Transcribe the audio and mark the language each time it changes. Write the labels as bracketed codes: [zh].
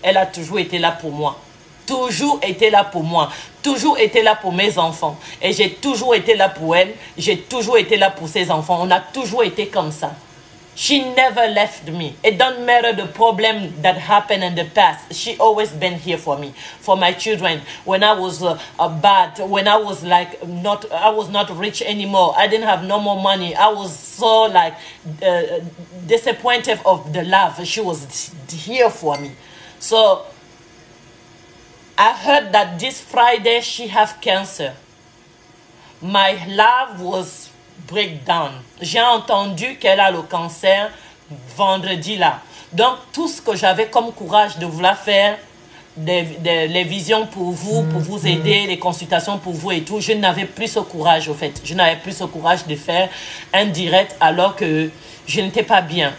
[fr] Elle a toujours été là pour moi. Toujours été là pour moi. Toujours été là pour mes enfants. Et j'ai toujours été là pour elle. J'ai toujours été là pour ses enfants. On a toujours été comme ça. [en] She never left me. It don't matter the problem that happened in the past. She always been here for me, for my children. When I was bad, when I was like I was not rich anymore. I didn't have no more money. I was so like disappointed of the love. She was here for me. So I heard that this Friday she have cancer. My love was breakdown. [fr] J'ai entendu qu'elle a le cancer vendredi là. Donc tout ce que j'avais comme courage de vouloir faire, les visions pour vous aider, les consultations pour vous et tout, je n'avais plus ce courage au fait. Je n'avais plus ce courage de faire un direct alors que je n'étais pas bien.